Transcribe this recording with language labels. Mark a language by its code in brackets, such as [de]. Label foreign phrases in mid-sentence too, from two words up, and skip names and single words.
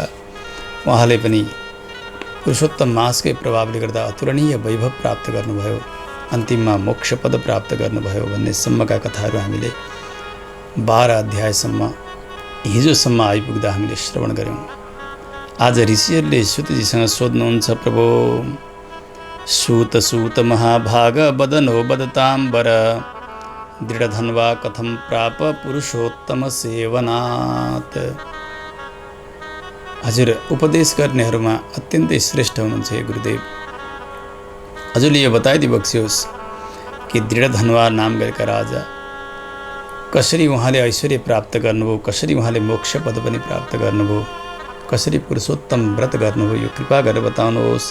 [ne] उहाँले पनि पुरुषोत्तम मासकै प्रभावले गर्दा अतुलनीय वैभव प्राप्त गर्नुभयो, अन्तिममा मोक्षपद प्राप्त गर्नुभयो भन्ने सम्मका कथाहरू हामीले 12 अध्यायसम्म हिजोसम्म आइपुग्दा हामीले श्रवण गऱ्यौँ। आज ऋषिहरूले सुतजीसँग सोध्नुहुन्छ, [sa] प्रभु सूत महाभाग बदनो बदताम्बर दृढधन्वा कथम प्राप पुरुषोत्तम सेवनात्। [ne] हजुर उपदेश गर्नेहरूमा अत्यन्तै श्रेष्ठ हुनुहुन्छ हे गुरुदेव। हजुरले यो बताइदिइ बक्सियोस् कि दृढधन्वा नाम गरेका राजा कसरी उहाँले ऐश्वर्य प्राप्त गर्नुभयो, कसरी उहाँले मोक्ष पद पनि प्राप्त गर्नुभयो, कसरी पुरुषोत्तम व्रत गर्नुभयो, यो कृपा गरेर बताउनुहोस्।